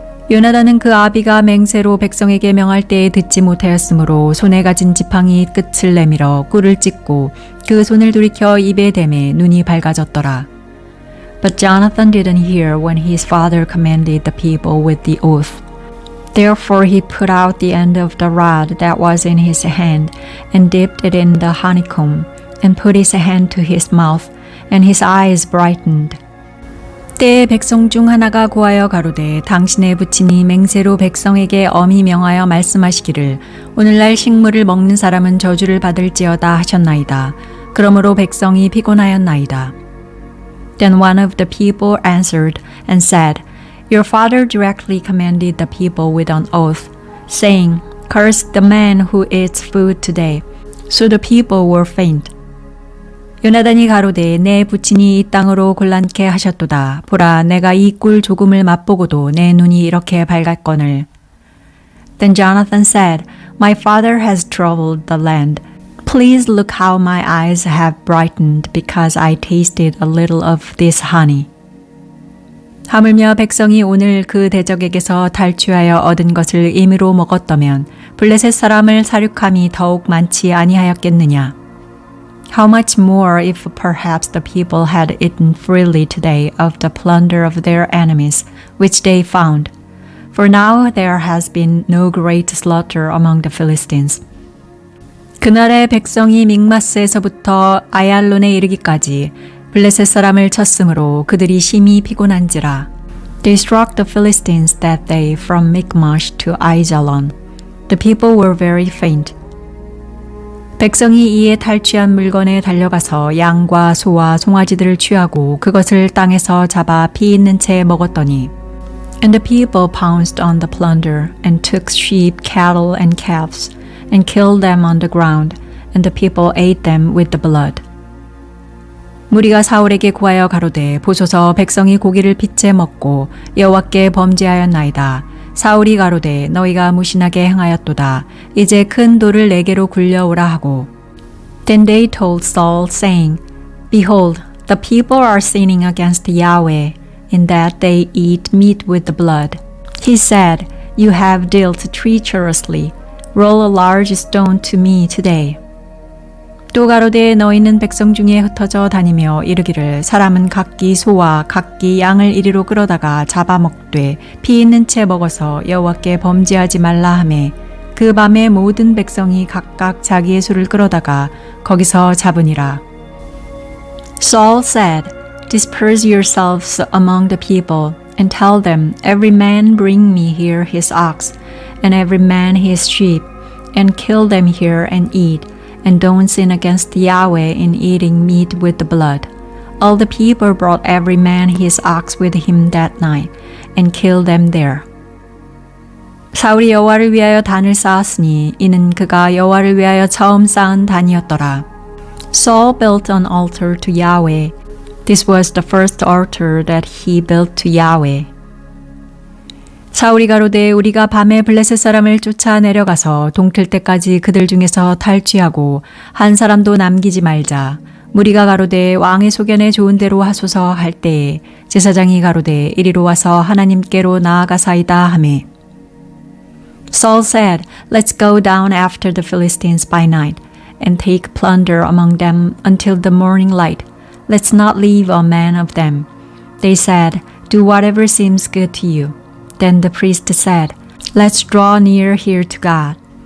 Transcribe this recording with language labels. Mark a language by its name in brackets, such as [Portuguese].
[Korean] 요나단은 그 아비가 맹세로 백성에게 명할 때에 듣지 못하였으므로 손에 가진 지팡이 끝을 내밀어 꿀을 찢고 그 손을 돌이켜 입에 대매 눈이 밝아졌더라. [English] But Jonathan didn't hear when his father commanded the people with the oath. Therefore he put out the end of the rod that was in his hand and dipped it in the honeycomb and put his hand to his mouth, and his eyes brightened. [Korean] 때에 백성 중 하나가 구하여 가로되 당신의 부친이 맹세로 백성에게 엄히 명하여 말씀하시기를 오늘날 식물을 먹는 사람은 저주를 받을지어다 하셨나이다. 그러므로 백성이 피곤하였나이다. [English] Then one of the people answered and said, Your father directly commanded the people with an oath, saying, Curse the man who eats food today. So the people were faint. [Korean] 요나단이 가로되 내 부친이 이 땅으로 곤란케 하셨도다. 보라, 내가 이 꿀 조금을 맛보고도 내 눈이 이렇게 밝았거늘. [English] Then Jonathan said, My father has troubled the land. Please look how my eyes have brightened because I tasted a little of this honey. [Korean] 하물며 백성이 오늘 그 대적에게서 탈취하여 얻은 것을 임의로 먹었더면 블레셋 사람을 사륙함이 더욱 많지 아니하였겠느냐. [English] How much more if perhaps the people had eaten freely today of the plunder of their enemies, which they found. For now there has been no great slaughter among the Philistines. [Korean] 그날의 백성이 믹마스에서부터 아얄론에 이르기까지 블레셋 사람을 쳤으므로 그들이 심히 피곤한지라. [English] They struck the Philistines that day from Michmash to Aijalon. The people were very faint. [Korean] 백성이 이에 탈취한 물건에 달려가서 양과 소와 송아지들을 취하고 그것을 땅에서 잡아 피 있는 채 먹었더니 [English] And the people pounced on the plunder and took sheep, cattle, and calves and killed them on the ground, and the people ate them with the blood. [Korean] 무리가 사울에게 구하여 가로되 보소서 백성이 고기를 핏째 먹고 여호와께 범죄하였나이다. 사울이 가로되 너희가 무신하게 행하였도다. 이제 큰 돌을 내게로 굴려오라 하고. [English] Then they told Saul, saying, Behold, the people are sinning against Yahweh, in that they eat meat with the blood. He said, You have dealt treacherously. Roll a large stone to me today. [Korean] 또 가로되 너희는 백성 중에 흩어져 다니며 이르기를 사람은 각기 소와 각기 양을 이리로 끌어다가 잡아먹되 피 있는 채 먹어서 여호와께 범죄하지 말라 하매 그 밤에 모든 백성이 각각 자기의 소를 끌어다가 거기서 잡으니라. [English] Saul said, Disperse yourselves among the people and tell them, Every man bring me here his ox and every man his sheep and kill them here and eat. And don't sin against Yahweh in eating meat with the blood. All the people brought every man his ox with him that night, and killed them there. [Korean] 사울이 여호와를 위하여 단을 쌓았으니 이는 그가 여호와를 위하여 처음 쌓은 단이었더라. [English] Saul built an altar to Yahweh. This was the first altar that he built to Yahweh. [Korean] 사울이 가로되 우리가 밤에 블레셋 사람을 쫓아 내려가서 동틀 때까지 그들 중에서 탈취하고 한 사람도 남기지 말자. 무리가 가로되 왕의 소견에 좋은 대로 하소서 할 때에 제사장이 가로되 이리로 와서 하나님께로 나아가사이다 하매. [English] Saul said, Let's go down after the Philistines by night and take plunder among them until the morning light. Let's not leave a man of them. They said, Do whatever seems good to you. Then the priest said, Let's draw near here to God.